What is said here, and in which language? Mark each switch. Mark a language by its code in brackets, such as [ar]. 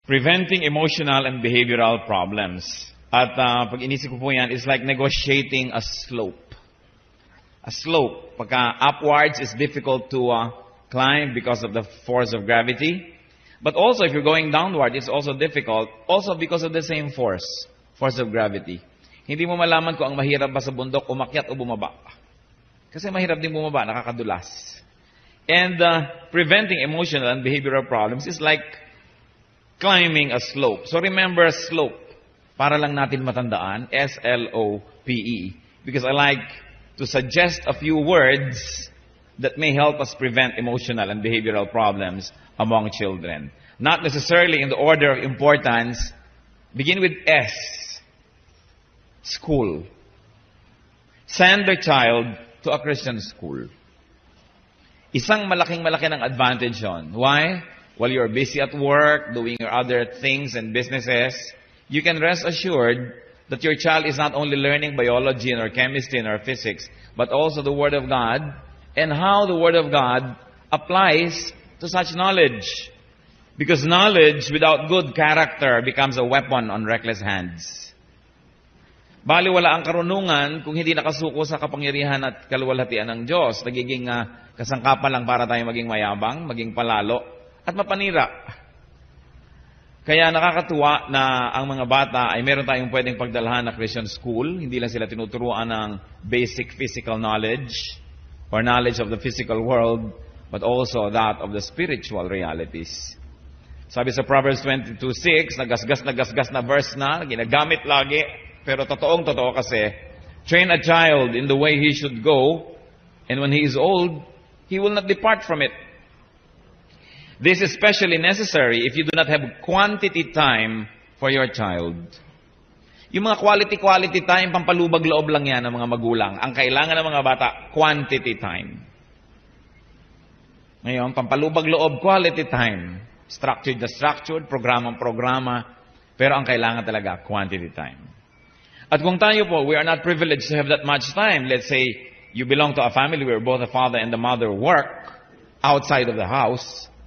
[en] Preventing emotional and behavioral problems. [tl] At pag inisip ko po yan, [en] it's like negotiating a slope. A slope. Pagka upwards is difficult to climb because of the force of gravity. But also, if you're going downward, it's also difficult. Also because of the same force of gravity. [tl] Hindi mo malaman kung ang mahirap ba sa bundok, umakyat o bumaba. Kasi mahirap din bumaba, nakakadulas. [en] And preventing emotional and behavioral problems is like climbing a slope. So remember slope. [tl] Para lang natin matandaan, S-L-O-P-E. [en] Because I like to suggest a few words that may help us prevent emotional and behavioral problems among children. Not necessarily in the order of importance. Begin with S. School. Send their child to a Christian school. [tl] Isang malaki ng advantage yon. [en] Why? While you're busy at work, doing your other things and businesses, you can rest assured that your child is not only learning biology or chemistry or physics, but also the Word of God and how the Word of God applies to such knowledge. Because knowledge without good character becomes a weapon on reckless hands. [tl] Bali wala ang karunungan kung hindi nakasuko sa kapangyarihan at kaluwalhatian ng Diyos. Nagiging kasangkapan lang para tayo maging mayabang, maging palalo, at mapanira. Kaya nakakatuwa na ang mga bata ay meron tayong pwedeng pagdalhan na Christian school. Hindi lang sila tinuturuan ng [en] basic physical knowledge or knowledge of the physical world, but also that of the spiritual realities. [tl] Sabi sa Proverbs 22:6, nagasgas na verse na, ginagamit lagi, pero totoong-totoo kasi, [en] train a child in the way he should go, and when he is old, he will not depart from it. This is especially necessary if you do not have quantity time for your child. [tl] Yung mga quality time, pampalubag loob lang yan ng mga magulang. Ang kailangan ng mga bata, quantity time. Ngayon, pampalubag loob, quality time. Structured, programa. Pero ang kailangan talaga, [en] quantity time. [tl] At kung tayo po, [en] we are not privileged to have that much time. Let's say, you belong to a family where both the father and the mother work outside of the house.